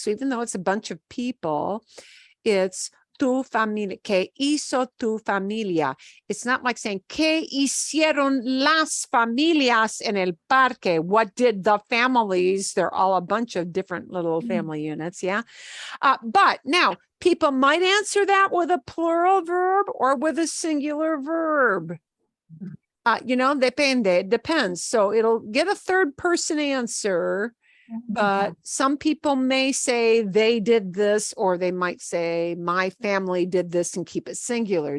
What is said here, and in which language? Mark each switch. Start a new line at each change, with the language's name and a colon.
English: So even though it's a bunch of people, it's tu familia.
Spanish: ¿Qué hizo tu familia?
English: It's not like saying,
Spanish: ¿qué hicieron las familias en el parque?
English: What did the families? They're all a bunch of different little family units, yeah? But now, people might answer that with a plural verb or with a singular verb. You know, depends. So it'll get a third person answer, but some people may say they did this, or they might say my family did this and keep it singular.